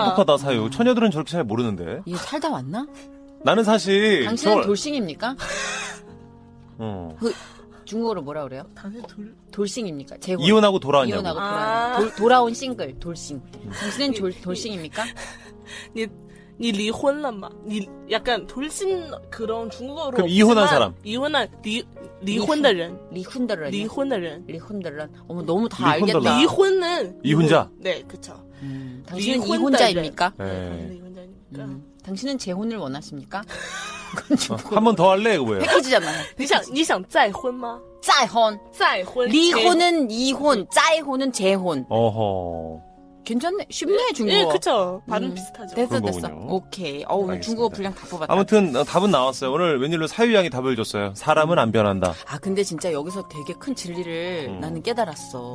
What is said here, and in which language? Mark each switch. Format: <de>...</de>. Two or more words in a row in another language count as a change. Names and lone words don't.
<ko>똑똑하다 사유. 처녀들은 저렇게 잘 모르는데. 얘 살다 왔나? 나는 사실 당신은 돌싱입니까? 그 중국어로 뭐라 그래요? 당신 돌싱입니까? 재혼. 이혼하고 돌아왔냐고. 이혼하고 아. 돌아온 싱글 돌싱. 당신은 돌싱입니까?</ko> <zh>你离婚了吗?</zh> <ko>약간 돌싱 그런 중국어로 그럼 이혼한 없지만 사람. 이혼한</ko> <zh>离婚的人. 离婚的人. 离婚的人. 离婚的人.</zh> <ko>어머 너무 다</ko> <zh>离婚的人.</zh> <ko>알겠다. 리혼은 이혼자? 네, 그쵸. 당신은</ko> <zh>离婚的人.</zh> <ko>이혼자입니까? 네. 당신은 이혼자입니까? 당신은 재혼을 원하십니까? 한 번 더 할래? 이거 뭐예요? 패키지잖아요.</ko> <zh>你想再婚吗? 再婚. 再婚.</zh> <ko>리혼은 이혼, 再혼은 재혼. 어허. 괜찮네. 쉽네 중국어. 예, 그쵸. 발음 비슷하죠. 됐어 그런 됐어. 거군요. 오케이. 알겠습니다. 중국어 분량 다 뽑았다. 아무튼 답은 나왔어요. 오늘 웬일로 사유 양이 답을 줬어요. 사람은 안 변한다. 아 근데 진짜 여기서 되게 큰 진리를 나는 깨달았어.</ko>